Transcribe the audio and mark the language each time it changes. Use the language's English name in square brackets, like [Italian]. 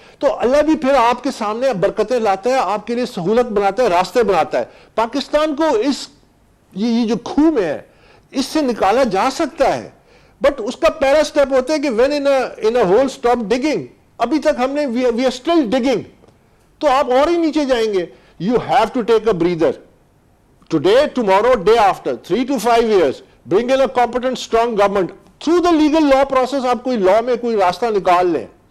[Urdu] تو اللہ بھی پھر آپ کے سامنے برکتیں لاتا ہے، آپ کے لیے سہولت بناتا ہے، راستے بناتا ہے. پاکستان کو اس یہ جو کھو میں ہے اس سے نکالا جا سکتا ہے، بٹ اس کا پہلا سٹیپ ہوتا ہے کہ [English] when in a hole stop digging. [Urdu] ابھی تک ہم نے [English] we are still digging، [Urdu] تو آپ اور ہی نیچے جائیں گے. [English] You have to take a breather. Today, tomorrow, day after, 3 to 5 years, bring in a competent, strong government. Through the legal law process [Urdu] آپ کوئی law میں کوئی راستہ نکال لیں.